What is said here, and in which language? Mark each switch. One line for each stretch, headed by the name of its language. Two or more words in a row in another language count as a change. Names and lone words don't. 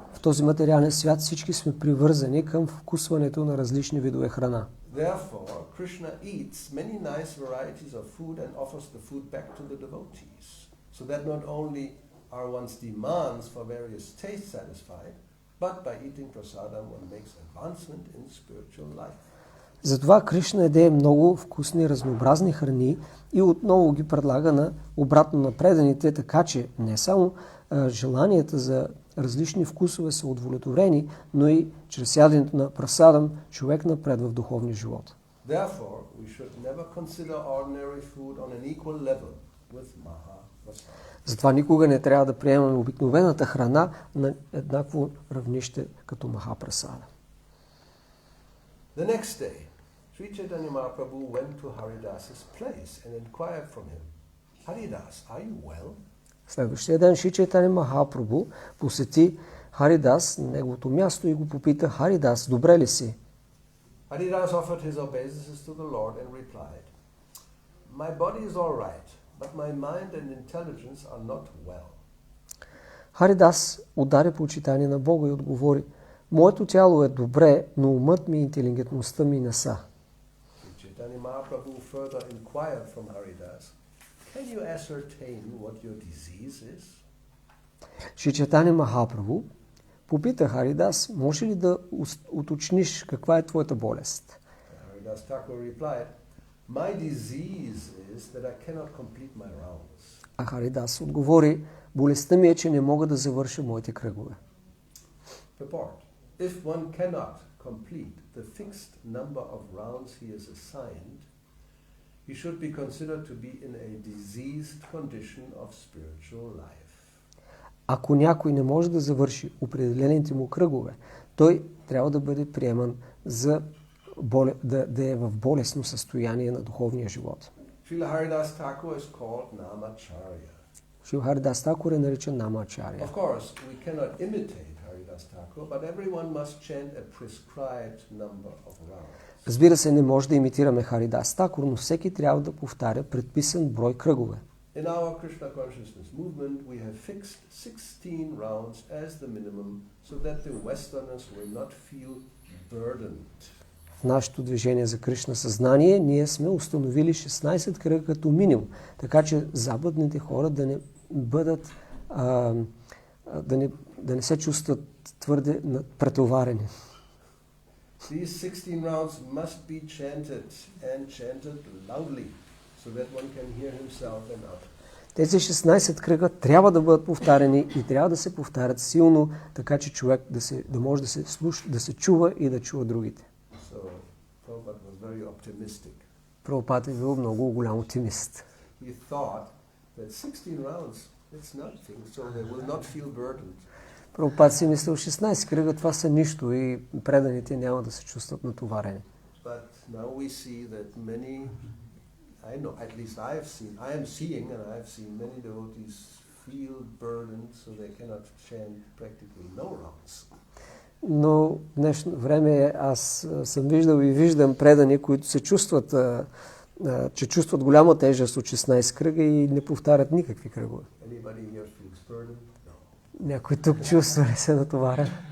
Bulgarian: В този материален свят всички сме привързани към вкусването на различни видове храна.
English: Therefore, Krishna eats many nice varieties of food and offers the food back to the devotees. So that not only are one's demands for various tastes satisfied, but by eating prasadam one makes advancement in spiritual life.
Bulgarian: Затова Кришна яде много вкусни, разнообразни храни и отново ги предлага обратно на преданите, така че не само желанията за различни вкусове са удовлетворени, но и чрез яденето на прасадам човек напредва в духовния живот.
English: Therefore, we should never consider ordinary food on an equal level with Mahaprasada.
Bulgarian: Затова никога не трябва да приемаме обикновената храна на еднакво равнище като Махапрасада.
English: The next day, Sri Chaitanya Mahaprabhu went to Haridas's place and inquired from him, Haridas, are you well?
Bulgarian: Следващия ден Шри Чайтаня Махапрабху посети Харидас на неговото място и го попита: Харидас, добре ли си?
English: Haridas offered his obeisances to the Lord and replied, My body is all right, but my mind and intelligence are not well.
Bulgarian: Харидас отдаде почитание на Бога и отговори: Моето тяло е добре, но умът ми и интелигентността ми не са.
English: Chaitanya Mahaprabhu further inquired from Haridas, Can you ascertain what your disease is?
Bulgarian: Шри Чайтаня Махапрабху попита Харидас: може ли да уточниш каква е твоята болест?
English: Haridas Thakur replied, My disease is that I cannot complete my rounds.
Bulgarian: А Харидас отговори: болестта ми е, че не мога да завърша моите кръгове.
English: Purport. If one cannot complete the fixed number of rounds he is assigned, he should be considered to be in a diseased condition of spiritual life.
Bulgarian: Ако някой не може да завърши определените му кръгове, той трябва да бъде приеман за да е в болестно състояние на духовния живот.
English: Srila Haridas Thakur is called Namacharya.
Bulgarian: Шрила Харидас Тхакур е наричан Намачаря.
English: Of course, we cannot imitate Haridas Thakur, but everyone must chant a prescribed number of rounds.
Bulgarian: Разбира се, не може да имитираме Харидас Тхакур, но всеки трябва да повтаря предписан брой кръгове.
English: In our Krishna consciousness movement, we have fixed 16 rounds as the minimum, so that the Westerners will not feel burdened.
Bulgarian: В нашето движение за Кришна съзнание ние сме установили 16 кръга като минимум, така че западните хора да не бъдат, да не се чувстват твърде претоварени.
English: These 16 rounds must be chanted and chanted loudly, so that one can hear himself and others.
Bulgarian: Тези 16 кръга трябва да бъдат повтарени и трябва да се повтарят силно, така че човек да може да се чува и да чува другите.
English: So Prabhupada was very optimistic.
Bulgarian: Прабхупад е бил много голям оптимист.
English: He thought that 16 rounds, it's nothing, so they will not feel burdened.
Bulgarian: Прабхупад си мислил, 16 кръга това са нищо и преданите няма да се чувстват натоварени.
English: But now we see that many, I know, at least I am seeing and I have seen many devotees feel burdened, so they cannot chant practically no rounds.
Bulgarian: Но в днешно време аз съм виждал и виждам предани, които се чувстват, че чувстват голяма тежест от 16 кръга и не повтарят никакви кръгове. Някой тук чувства ли се натоварен?